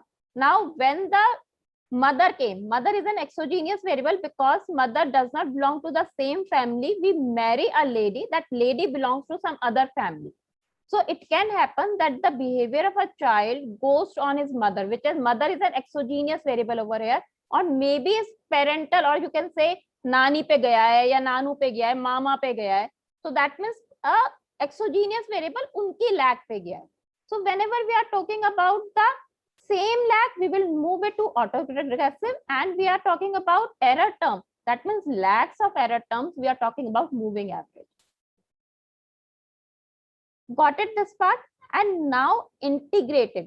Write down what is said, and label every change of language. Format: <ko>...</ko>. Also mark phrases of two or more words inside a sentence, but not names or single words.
<en>Now, when the mother came, mother is an exogenous variable because mother does not belong to the same family. We marry a lady, that lady belongs to some other family. So it can happen that the behavior of a child goes on his mother, which is mother is an exogenous variable over here, or maybe is parental, or you can say</en> <hi>नानी पे गया है या नानू पे गया है, मामा पे गया है.</hi> <en>So that means a exogenous variable</en> <hi>उनकी lag पे गया है.</hi> <en>So whenever we are talking about the same lag, we will move it to auto-regressive, and we are talking about error term. That means lags of error terms, we are talking about moving average. Got it, this part? And now integrated.</en>